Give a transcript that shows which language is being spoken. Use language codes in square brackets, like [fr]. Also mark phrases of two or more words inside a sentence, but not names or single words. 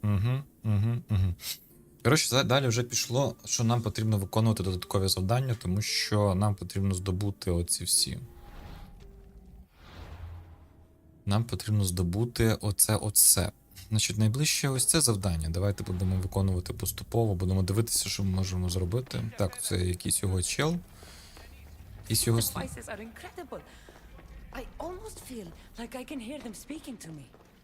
[uk] Коротше, далі вже пішло, що нам потрібно виконувати додаткові завдання, тому що нам потрібно здобути оці всі. Нам потрібно здобути оце. Значить, найближче ось це завдання. Давайте будемо виконувати поступово, будемо дивитися, що ми можемо зробити. Так, це якийсь його чел. Якийсь його... [en] Devices are incredible. I almost feel like I can hear them speaking to me.